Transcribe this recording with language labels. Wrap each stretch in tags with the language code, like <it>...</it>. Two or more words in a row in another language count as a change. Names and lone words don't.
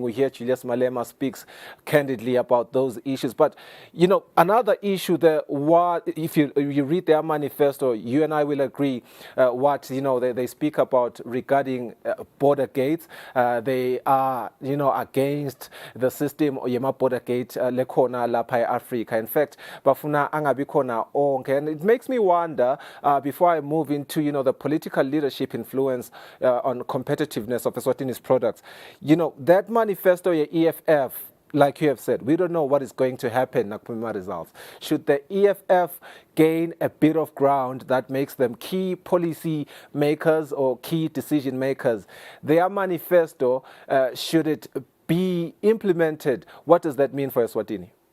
<en>We hear Julius Malema speaks candidly about those issues. But, another issue there, if you read their manifesto, you and I will agree what, they speak about regarding border gates. They are, against the system of border gate</en> <ss>lekhona lapha eAfrica.</ss> <en>In fact,</en> <ss>bafuna angabi khona onke.</ss> <en>And it makes me wonder, before I move into, the political leadership influence on competitiveness of Eswatini's products, that manifesto, EFF, like you have said, we don't know what is going to happen in Nakpima results. Should the EFF gain a bit of ground that makes them key policy makers or key decision makers, their manifesto, should it be implemented, what does that mean for Eswatini?</en>